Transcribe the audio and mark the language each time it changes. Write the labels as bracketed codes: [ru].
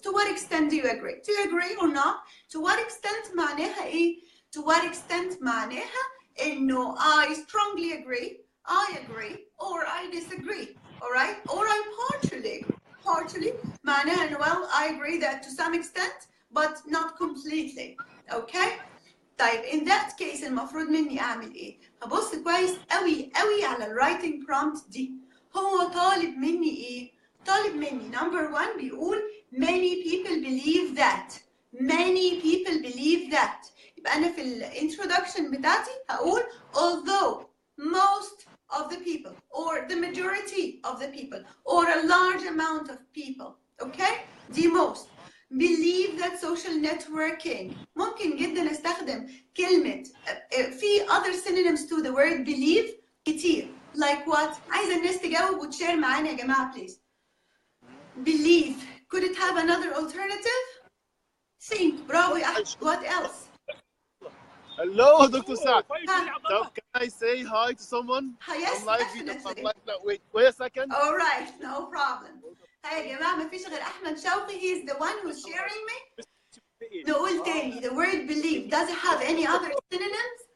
[en] To what extent do you agree? Do you agree or not? To what extent [ar] معناها إيه؟ [en] To what extent [ar] معناها إنه [en] I strongly agree, I agree, or I disagree, all right? Or I partially agree. Partially [ar] معناها إنه [en] well I agree that to some extent but not completely, okay? [ar] طيب [en] in that case [ar] المفروض مني أعمل إيه؟ هبص كويس قوي على الرايتنج prompt دي. هو طالب مني إيه؟ طالب مني number 1 بيقول [en] many people believe that. Many people believe that. [ar] يبقى أنا في الانترودكشن بتاعتي هقول [en] although most of the people or the majority of the people or a large amount of people. Okay? دي most. believe that social networking. [ar] ممكن جدا استخدم كلمة في [en] other synonyms to the word believe كتير. Like what? [ar] عايزة الناس تجاوب وتشير معانا يا جماعة please. [en] Believe. Could it have another alternative? Think. [ar] برافو يا أحمد. [en] What else? Hello, Dr. Saad. So can I say hi to someone? Yes, I'm live video. definitely. I'm live now. Wait a second. All right, no problem. [ar] هاي يا جماعة ما فيش غير أحمد شوقي. [en] He is the one who's sharing me. [ar] نقول تاني. [en] The word believe. Does it have any other synonyms?